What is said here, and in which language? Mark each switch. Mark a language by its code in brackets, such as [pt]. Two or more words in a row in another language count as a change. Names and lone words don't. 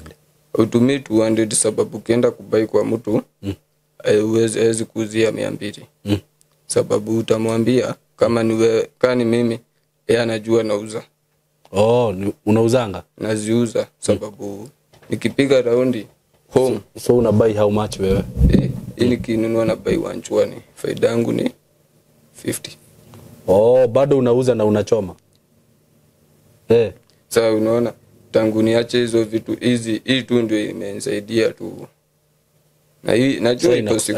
[sw] Utumii 200 sababu ukienda kubai kwa mtu hawezi kuuzia 200. Sababu utamwambia kama ni mimi yeye anajua nauza. Unauzanga? Naziuza sababu nikipiga raundi home. So una buy [en] how much [sw] wewe? Ili kinunua na buy 120. Faida yangu ni 50. Bado unauza na unachoma? Sasa unaona tangu niache hizo vitu hii tu ndio imenisaidia tu. Na hii najua iko siku